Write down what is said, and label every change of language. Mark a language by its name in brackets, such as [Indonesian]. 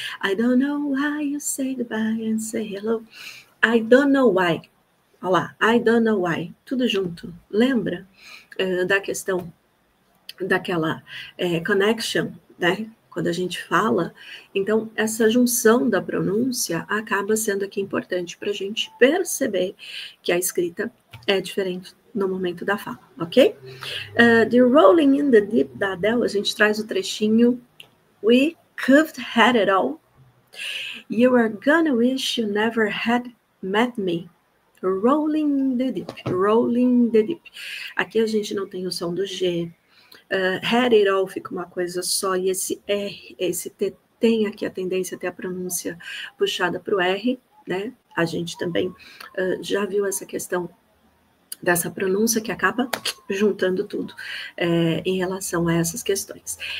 [English] I don't know why you say goodbye and say hello. I don't know why. [Portuguese] Olha lá, [English] I don't know why. [Portuguese] Tudo junto. Lembra da questão daquela connection, né? Quando a gente fala. Então, essa junção da pronúncia acaba sendo aqui importante para a gente perceber que a escrita é diferente no momento da fala, ok? The Rolling in the Deep da Adele, a gente traz o trechinho [English] We could had it all. You are gonna wish you never had met me. Rolling in the deep, rolling in the deep. [Portuguese] Aqui a gente não tem o som do G. Had it all fica uma coisa só, e esse R, esse T tem aqui a tendência a ter a pronúncia puxada para o R, né? A gente também já viu essa questão dessa pronúncia que acaba juntando tudo em relação a essas questões.